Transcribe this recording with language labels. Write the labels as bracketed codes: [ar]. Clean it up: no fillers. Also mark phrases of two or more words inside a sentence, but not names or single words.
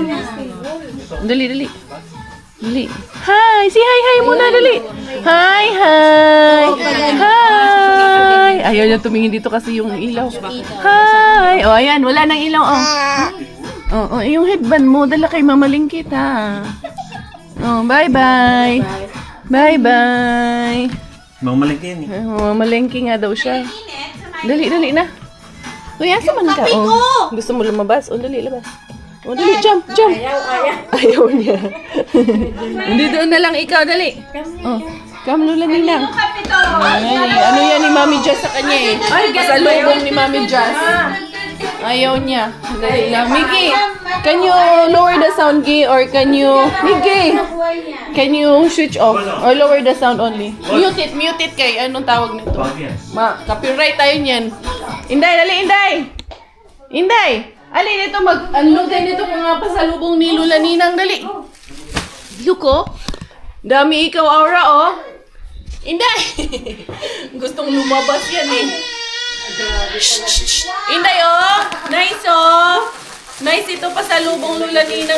[ceb] Dali. Dali. Hi! [tl] Si hi muna, dali. Hi! Ayaw niya tumingin dito kasi yung ilaw. Hi! O, ayan, wala nang ilaw, oh. Yung headband mo, dala kay mamalingkit, ha. Oh, bye-bye. [en] Bye-bye. [tl] Mamalagay yan eh. Mamalengke nga daw siya. [ceb] Dali na. Uy, asa man ka? [tl] Gusto mo lumabas? Dali, labas. Dali, jump. Ayaw niya. Hindi doon na lang ikaw, dali. [en] Come, Lula Ninang. [tl] Ay, ano yan ni Mami Jazz sa kanya eh. Ay, pasalubong ni Mami Jazz. Ayaw niya. Dali lang. [en] Miggy, can you lower the sound, Gay? Or can you... Miggy, can you switch off? Or lower the sound only? Mute it kay. [tl] Anong tawag nito? Copyright tayo niyan. Inday! Ali, dito mag-unload tayo nito mga pasalubong ni Lula Ninang. Dali. Look, dami ikaw, Aura, Inday! Gustong lumabas yan eh. Inday, Nice, Nice ito pasalubong Lula Ninang.